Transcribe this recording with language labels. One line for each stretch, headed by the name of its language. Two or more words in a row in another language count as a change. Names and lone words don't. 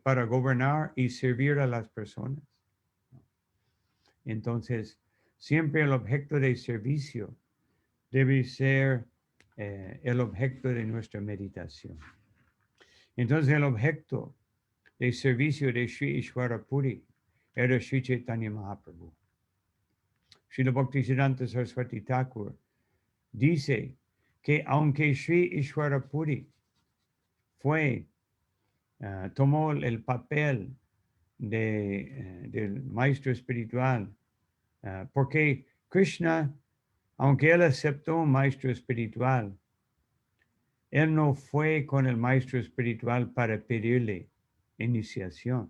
Spanish: Para gobernar y servir a las personas. Entonces, siempre el objeto de servicio debe ser el objeto de nuestra meditación. Entonces, el objeto de servicio de Sri Ishvara Puri era Sri Chaitanya Mahaprabhu. Srila Bhaktisiddhanta Saraswati Thakur dice que aunque Sri Ishvara Puri tomó el papel del maestro espiritual, porque Krishna, aunque él aceptó un maestro espiritual, él no fue con el maestro espiritual para pedirle iniciación.